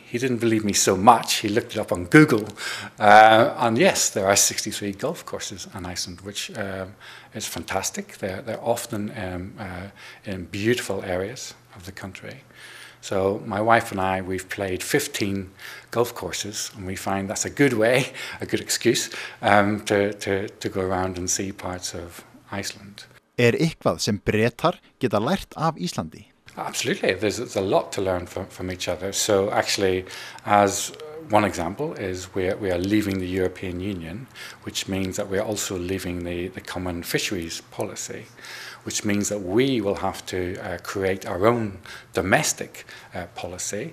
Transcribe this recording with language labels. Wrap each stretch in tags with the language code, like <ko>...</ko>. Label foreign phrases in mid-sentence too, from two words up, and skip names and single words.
<en>He didn't believe me so much. He looked it up on Google. And yes, there are 63 golf courses in Iceland, which is fantastic. They're often in beautiful areas of the country. So my wife and I, we've played 15 golf courses, and we find that's a good way, a good excuse to go around and see parts of Iceland.</en> <is>Eitthvað sem Bretar geta lært af Íslandi?</is> <en>Absolutely, there's a lot to learn from each other. So actually, as one example is we are leaving the European Union, which means that we are also leaving the common fisheries policy, which means that we will have to create our own domestic policy.</en>